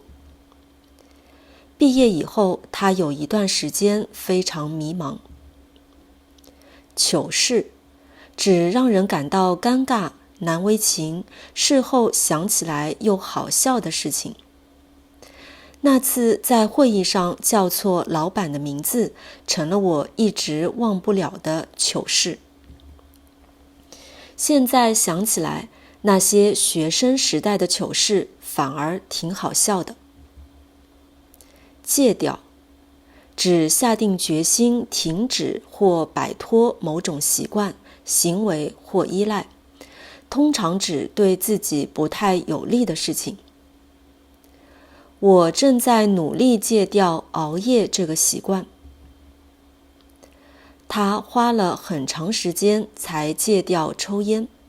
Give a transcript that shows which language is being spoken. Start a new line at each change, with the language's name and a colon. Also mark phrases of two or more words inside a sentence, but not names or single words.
Chinese: 畢業以後，他有一段時間非常迷茫。糗事，只讓人感到尷尬、難為情，事後想起來又好笑的事情。那次在會議上叫錯老闆的名字，成了我一直忘不了的糗事。現在想起來，那些學生時代的糗事反而挺好笑的。戒掉，指下定決心停止或擺脫某種習慣、行為或依賴，通常指對自己不太有利的事情。我正在努力戒掉熬夜這個習慣。他花了很長時間才戒掉抽煙。